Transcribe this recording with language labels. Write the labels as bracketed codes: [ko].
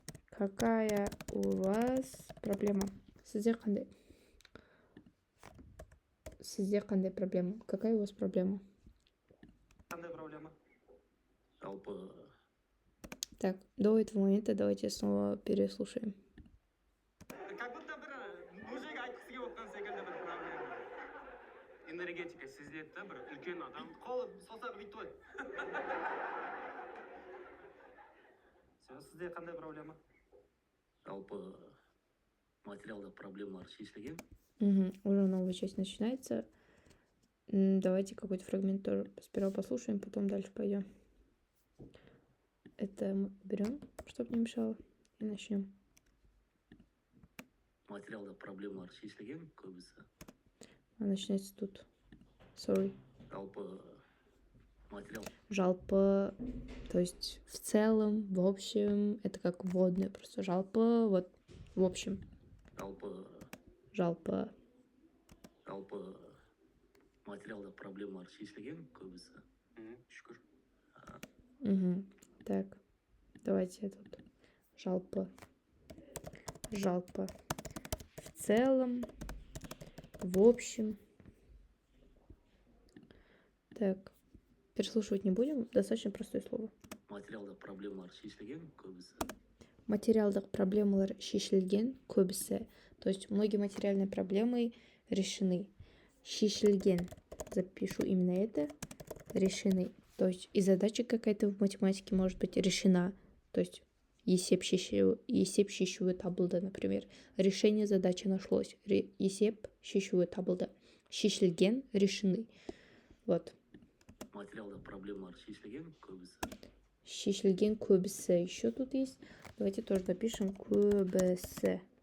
[ru] Какая у вас проблема? [kk] Сізде қандай? Сізде қандай проблема? [ru] Какая у вас проблема? [kk] Қандай проблема? Жалпы [ru] Так, до этого момента давайте снова переслушаем. Как будто [kk] бір мужик айтқысы келіп отқан секілді бір проблема. Энергетика сезіледі да бір үлкен адам қолы саусағы биттой. Сізде қандай проблема? жалпы материалдық проблемалар шешілген. [ru] Угу, уже новая часть начинается. Давайте какой-то фрагмент тоже сперва послушаем, потом дальше пойдем. Это мы берем, чтобы не мешало, и начнем. [kk] Материалдық проблемалар шешілген көбісі. [ru] А начинается тут. [en] Sorry. [kk] Жалпы материал Жалпы, [ru] то есть в целом, в общем, это как вводное просто. [kk] Жалпы, [ru] вот, в общем. [kk] жалпы Жалпы. материалдық проблемалар шешілген көбісі. Шүкір. [ru] Угу. Так, давайте тут. [kk] Жалпы. Жалпы. [ru] В целом, в общем. Так, переслушивать не будем, достаточно простое слово. [kk] Материалдық проблемалар шешілген көбісі. Материалдық проблемалар шешілген көбісі. [ru] То есть многие материальные проблемы решены. [kk] Шешілген. [ru] Запишу именно это. Решены. То есть и задача какая-то в математике может быть решена. То есть [kk] есеп шешуі табылды, [ru] например. Решение задачи нашлось. [kk] Есеп шешуі табылды. Шешілген, [ru] решены. Вот. [kk] Материалдық проблемалар шешілген көбісі. Шешілген көбісі. [ru] Еще тут есть. Давайте тоже напишем [kk] көбісі.